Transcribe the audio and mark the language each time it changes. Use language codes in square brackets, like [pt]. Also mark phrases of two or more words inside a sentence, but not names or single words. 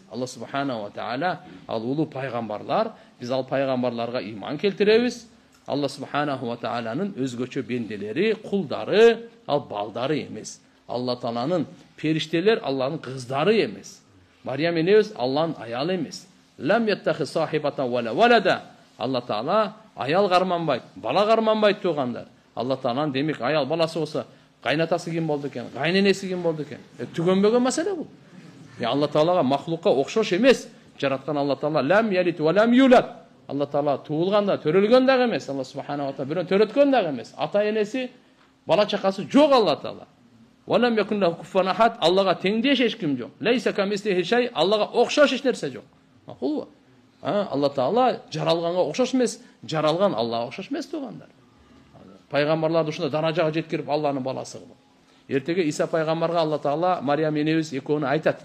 [ky] Алла [ar] سبحانه وتعالى [ky] ал улуу пайгамбарлар, биз ал пайгамбарларга иман келтиребиз. Алла [ar] سبحانه وتعالى [ky] өзгөчө бенделери, кулдары, ал балдары эмес. Алла Тааланын периштелер Алланын кыздары эмес. Мариям энебиз Алланын аялы эмес. [ar] لم يتخذ صاحبة ولا ولدا. [ky] Алла Таала аял карманбайт, бала карманбайт тугандар. Алла Тааланын демек аял баласы болсо, кайнатасы ким болду экен, кайненеси ким болду экен? Түгөнбөгөн маселе бул. Алла Таалага махлукка окшош эмес. Жараткан Алла Таала [ar] لم يلد ولم يولد. [ky] Алла Таала туулганда, төрөлгөн дагы эмес. Алла [ar] سبحانه وتعالى [ky] бирөө төрөткөн дагы эмес. Ата энеси, бала чакасы жок Алла Таала. [ar] ولم يكن له كفوا أحد. [ky] Аллага теңдеш эч ким жок. [ar] ليس كمثله شيء. [ky] Аллага окшош эч нерсе жок. Макулбу? Алла Таала жаралганга окшош эмес, жаралган Аллага окшош эмес тугандар. Пайгамбарларды ушундай даражага жеткирип Алланын баласы кылып. Эртеге Иса пайгамбарга Алла Таала Мариям энебиз экөөнү айтат.